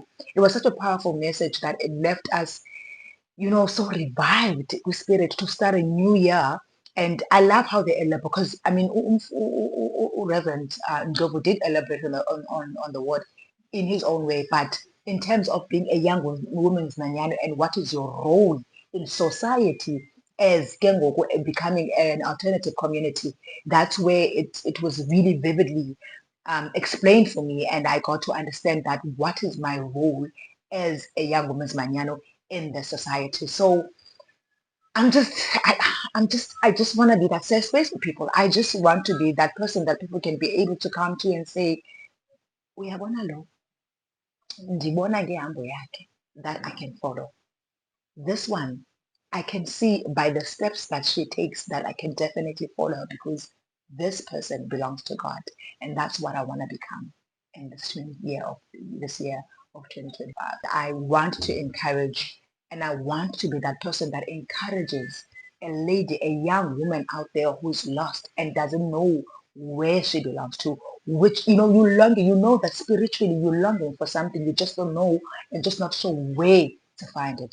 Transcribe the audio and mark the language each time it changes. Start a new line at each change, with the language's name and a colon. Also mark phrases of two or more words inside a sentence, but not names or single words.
English: It was such a powerful message that it left us, so revived with spirit to start a new year. And I love how they elaborate, because I mean, Reverend Ndlovu did elaborate on the word in his own way. But in terms of being a young woman's manyano and what is your role in society as
Xhosa: ke ngoku
English: becoming an alternative community, that's where it was really vividly explained for me, and I got to understand that what is my role as a young woman's manyano in the society. So I'm just, I just want to be that safe space for people. I just want to be that person that people can be able to come to and say,
Xhosa: uyabona lo, ndibona ngehambo yakhe,
English: that I can follow. This one, I can see by the steps that she takes that I can definitely follow her, because this person belongs to God, and that's what I want to become in this year of 2025. I want to encourage, and I want to be that person that encourages a lady, a young woman out there who's lost and doesn't know where she belongs to, which you longing, that spiritually you're longing for something, you just don't know and just not sure where to find it.